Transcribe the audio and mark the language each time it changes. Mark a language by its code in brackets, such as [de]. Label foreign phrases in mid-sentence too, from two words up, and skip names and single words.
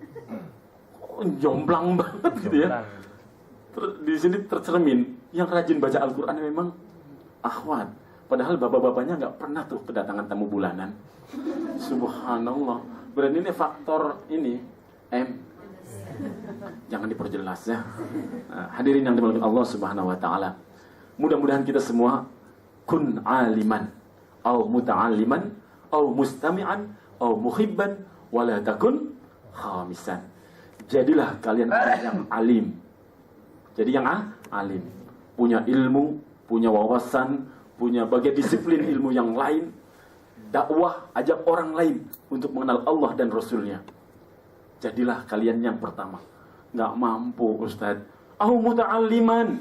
[id] Jomblang banget gitu ya. Di sini tercermin yang rajin baca Al-Quran memang akhwat. Padahal bapak-bapaknya nggak pernah tuh kedatangan tamu bulanan. [ar] سبحان الله. [id] Berarti ini faktor ini M. Jangan diperjelas ya. Nah, hadirin yang dimuliakan Allah [ar] سبحانه وتعالى. [id] Mudah-mudahan kita semua [ar] كن عالما أو متعلما أو مستمعا أو محبا ولا تكن خامسا. [id] Jadilah kalian orang yang alim. Jadi yang alim, punya ilmu, punya wawasan, punya bagian disiplin ilmu yang lain, dakwah, ajak orang lain untuk mengenal Allah dan Rasulnya. Jadilah kalian yang pertama. Nggak mampu Ustaz, [ar] أو متعلما.